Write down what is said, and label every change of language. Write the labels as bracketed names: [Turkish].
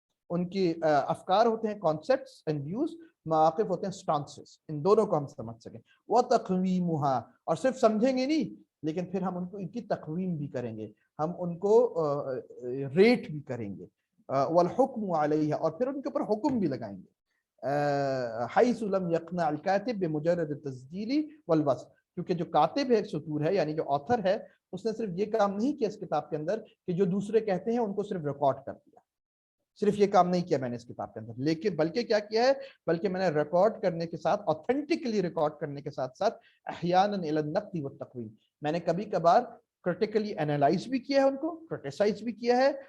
[Urdu] ان کی افکار ہوتے ہیں [English] concepts and views, [Urdu] مواقف ہوتے ہیں سٹانسز. ان دونوں کو ہم سمجھ سکیں. [Arabic] وَتَقْوِيمُهَا. [Urdu] اور صرف سمجھیں گے نہیں، لیکن پھر ہم ان کو ان کی تقویم بھی کریں گے، ہم ان کو ریٹ بھی کریں گے. [Arabic] والحکم علیہ. [Urdu] اور پھر ان کے اوپر حکم بھی لگائیں گے. [Arabic] حیث لم یقنع الکاتب بمجرد التسجیل والوصف. [Urdu] کیونکہ جو کاتب ہے، سطور ہے، یعنی جو آتھر ہے، اس نے صرف یہ کام نہیں کیا اس کتاب کے اندر کہ جو دوسرے کہتے ہیں ان کو صرف ریکارڈ کر دیا. صرف یہ کام نہیں کیا میں نے اس کتاب کے اندر، لیکن بلکہ کیا کیا ہے، بلکہ میں نے ریکارڈ کرنے کے ساتھ، اوتھینٹکلی ریکارڈ کرنے کے ساتھ ساتھ [Arabic] احیانا الی النقد والتقویم، [Urdu] میں نے کبھی کبھار [English] critically analyse [Urdu] بھی کیا ہے، ان کو کرٹیسائز بھی کیا ہے،